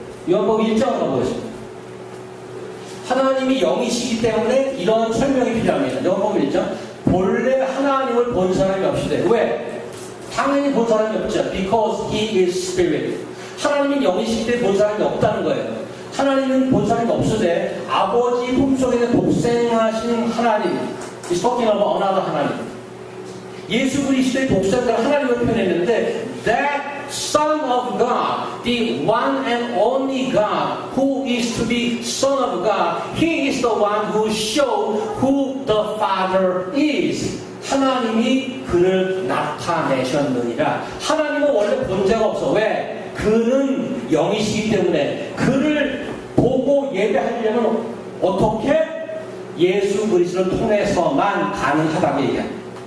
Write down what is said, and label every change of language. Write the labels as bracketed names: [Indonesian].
[Korean] 요한복음 1장을 가보겠습니다. 하나님이 영이시기 때문에 이런 설명이 필요합니다. 요한복음 1장. 본래 하나님을 본 사람이 없으되. 왜? 당연히 본 사람이 없죠. [English] Because He is Spirit. [Korean] 하나님이 영이시기 때문에 본 사람이 없다는 거예요. 하나님은 본 사람이 없으되 아버지 품속에는 독생하신 하나님. [English] He's talking about another 하나님. [Korean] 예수 그리스도의 독생자를 하나님을 표현했는데 [English] that Son of God, the one and only God who is to be Son of God, He is the one who showed who the Father is. [Korean] 하나님이 그를 나타내셨느니라. 하나님은 원래 본자가 없어. 왜? 그는 영이시기 때문에 그를 보고 예배하려면 어떻게? 예수 그리스도를 통해서만 가능하다고 얘기합니다.